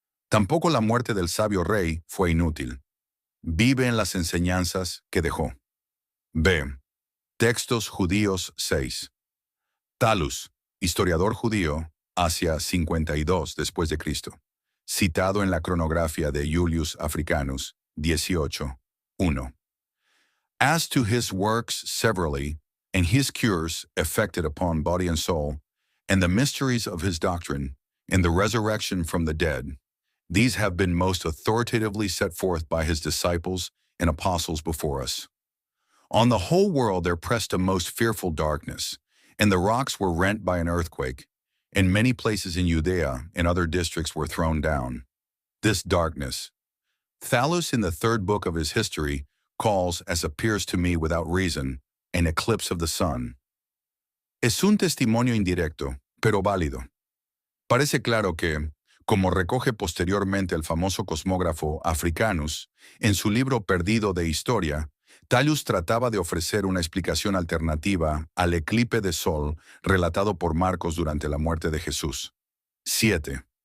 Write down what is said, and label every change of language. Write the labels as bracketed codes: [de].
[es] Tampoco la muerte del sabio rey fue inútil. Vive en las enseñanzas que dejó. B. Textos judíos 6. Talus, historiador judío, hacia 52 después de Cristo, citado en la cronografía de Julius Africanus 18, 1. [en] As to his works severally, and his cures effected upon body and soul, and the mysteries of his doctrine, and the resurrection from the dead, these have been most authoritatively set forth by his disciples and apostles before us. On the whole world there pressed a most fearful darkness, and the rocks were rent by an earthquake, and many places in Judea and other districts were thrown down. This darkness, Thallus in the third book of his history calls, as appears to me without reason, an eclipse of the sun. [es] Es un testimonio indirecto, pero válido. Parece claro que, como recoge posteriormente el famoso cosmógrafo Africanus en su libro perdido de historia, Thallus trataba de ofrecer una explicación alternativa al eclipse de sol relatado por Marcos durante la muerte de Jesús. 7.